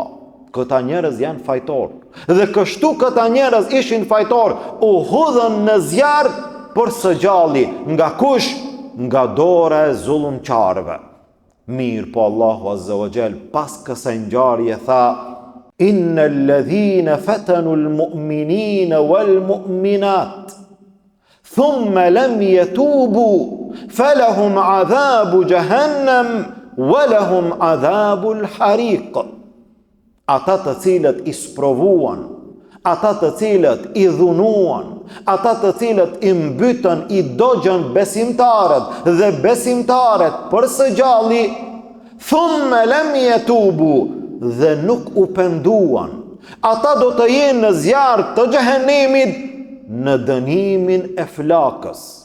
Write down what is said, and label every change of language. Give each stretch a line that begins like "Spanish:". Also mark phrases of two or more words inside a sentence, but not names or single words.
Albanian: Këta njerëz janë fajtor. Dhe kështu këta njerëz ishin fajtor, u hudhën në zjarr për së gjalli. Nga kush? Nga dora e zullumqarëve. Mirë po Allahu
Arabic: عز وجل
Albanian: pas kësaj ngjarje tha:
Arabic: إن الذين فتنوا المؤمنين والمؤمنات ثم لم يتوبوا فلهم عذاب جهنم ولهم عذاب الحريق.
Albanian: Ata të cilët i sprovuan, ata të cilët i dhunuan, ata të cilët i mbytën, i dogjën besimtarët dhe besimtarët për së gjalli,
Arabic: ثم لم يتوبوا,
Albanian: dhe nuk u penduan, ata do të jenë në zjarr të xhehenemit në dënimin e flakës.